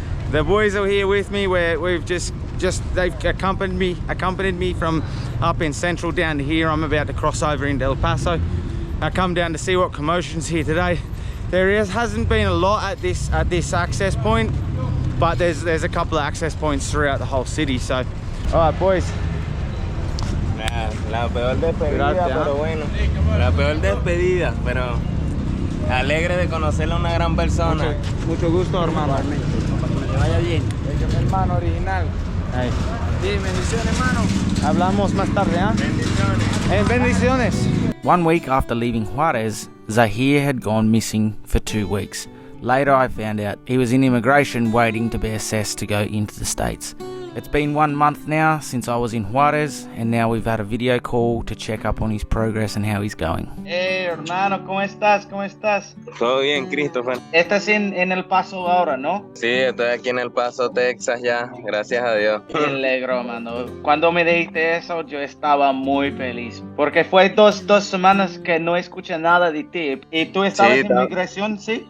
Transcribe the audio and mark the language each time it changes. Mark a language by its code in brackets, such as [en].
[en] The boys are here with me. We've just they've accompanied me from up in Central down to here. I'm about to cross over into El Paso. I come down to see what commotion's here today. Hasn't been a lot at this access point, but there's a couple of access points throughout the whole city. So, all right, boys. [es] La peor despedida, pero bueno. La peor despedida, pero alegre de conocerle a una gran persona. Mucho gusto, hermano. Que vaya bien. Es mi hermano original. Hey. Sí, bendiciones, hermano. Hablamos más tarde, ¿ah? Bendiciones. Bendiciones. [en] 1 week after leaving Juarez, Zahir had gone missing for 2 weeks. Later I found out he was in immigration waiting to be assessed to go into the States. It's been 1 month now since I was in Juarez, and now we've had a video call to check up on his progress and how he's going. [es] Hey, hermano, ¿cómo estás? ¿Cómo estás? Todo bien, Christopher. Estás en El Paso ahora, ¿no? Sí, estoy aquí en El Paso, Texas ya, gracias a Dios. Me alegro, mano. Cuando me dijiste eso, yo estaba muy feliz. Porque fue dos semanas que no escuché nada de ti. ¿Y tú estabas en migración, sí?